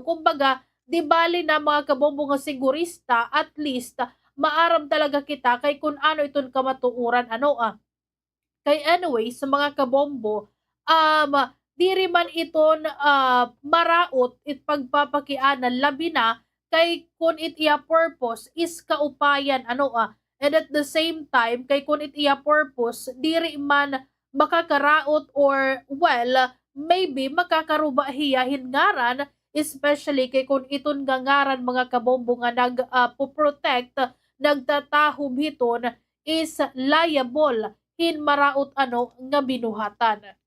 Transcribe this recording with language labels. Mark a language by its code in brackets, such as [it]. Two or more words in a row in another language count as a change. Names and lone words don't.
[war] Kumbaga, di bali na mga kabombo nga sigurista, [en] at least [war] maaram talaga kita kay kun ano iton kamatuuran ano Kay anyway, sa mga kabombo, diri man iton maraot it pagpapakianan labi na kay kun it iya [en] purpose is [war] kaupayan ano [en] and at the same time [war] kay kun it iya purpose diri man makakaraot [en] or well maybe [war] makakaruba hiyahin ngaran, especially kay kun iton gangaran mga kabombo nga nag-protect nagtatahom hiton [en] is liable [war] hin maraot ano nga binuhatan.